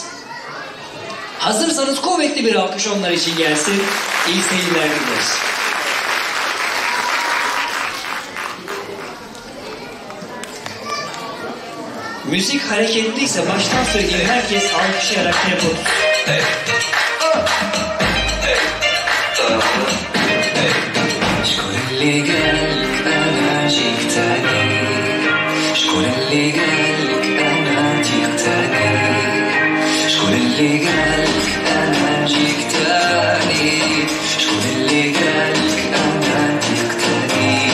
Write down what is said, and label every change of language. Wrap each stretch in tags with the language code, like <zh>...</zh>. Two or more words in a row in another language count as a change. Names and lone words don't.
<tr>Hazırsanız kuvvetli bir alkış onlar için gelsin. İyi seyirler diliyoruz. Müzik hareketliyse baştan söyleyeyim, herkes alkışlayarak tempo.</tr> <ar>شكون اللي قالك انا جيتني شكون اللي قالك انا جيتني شكون اللي قالك انا جيتني شكون اللي قالك انا جيتني</ar>